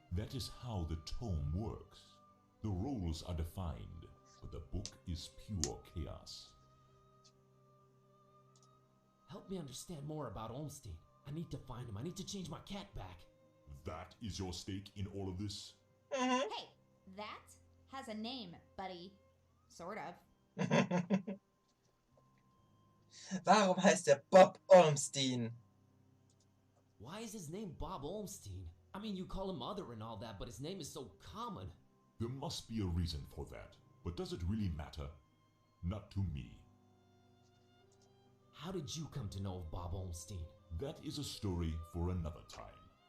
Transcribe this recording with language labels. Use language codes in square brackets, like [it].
[en] That is how the tome works. The roles are defined, but the book is pure chaos. Help me understand more about Olmstein. I need to find him. I need to change my cat back. That is your stake in all of this? Hey, that has a name, buddy. Sort of. [de] Warum heißt er Bob Olmstein? [en] Why is his name Bob Olmstein? I mean, you call him Other and all that, but his name is so common. There must be a reason for that, but does it really matter? Not to me. How did you come to know of Bob Olmstein? That is a story for another time.